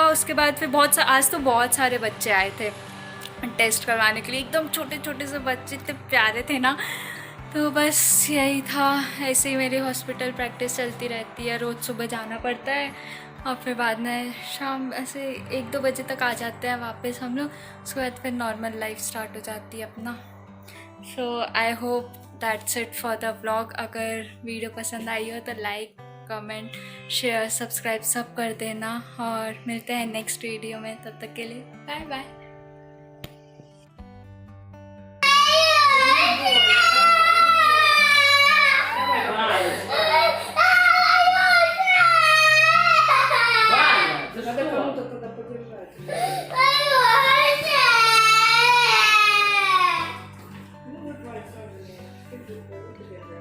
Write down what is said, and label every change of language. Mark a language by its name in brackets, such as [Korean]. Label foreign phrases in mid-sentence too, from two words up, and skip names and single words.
[Hindi] उसके बाद फिर आज तो बहुत सारे बच्चे आए थे टेस्ट करवाने के लिए, एकदम छोटे छोटे से बच्चे, इतने प्यारे थे ना। तो बस यही था, ऐसे ही मेरी [English] hospital practice [Hindi] चलती रहती है, रोज़ सुबह जाना पड़ता है और फिर बाद में शाम ऐसे 1-2 बजे तक आ जाते हैं वापस हम लोग। उसके बाद फिर [English] normal life start [Hindi] हो जाती है अपना। [English] So I hope that's it for the vlog. [Hindi] अगर वीडियो पसंद आई हो तो [English] like, comment, share, subscribe [Hindi] सब कर देना और मिलते हैं [English] next video [Hindi] में। तब तक के लिए [English] bye bye. [Russian] Надо кому-то тогда подержать. Ну, вот, Вань, сразу подержать.